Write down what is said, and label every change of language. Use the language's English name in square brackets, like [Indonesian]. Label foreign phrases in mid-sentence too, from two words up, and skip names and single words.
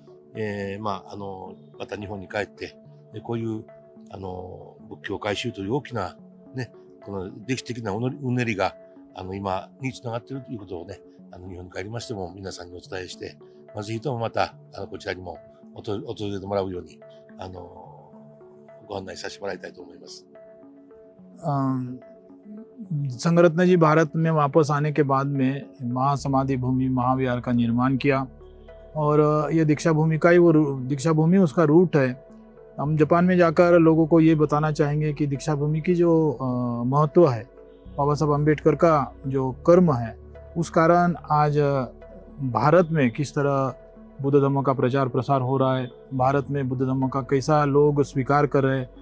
[Japanese] また日本に帰って、こういう、仏教改宗という大きな、ね、この歴史的なうねりが、今につながっているということをね、日本に帰りましても皆さんにお伝えして、ぜひともまた、こちらにも訪れてもらうように、ご案内させてもらいたいと思います。 [Hindi] संघरत्न जी भारत में वापस आने के बाद में महासमाधि भूमि महाविहार का निर्माण किया और ये दीक्षा भूमि का ही दीक्षा भूमि उसका रूट है। हम जापान में जाकर लोगों को ये बताना चाहेंगे कि दीक्षा भूमि की जो महत्व है, बाबा साहब अम्बेडकर का जो कर्म है, उस कारण आज भारत में किस तरह बुद्ध धम्म का प्रचार प्रसार हो रहा है, भारत में बुद्ध धम्म का कैसा लोग स्वीकार कर रहे हैं।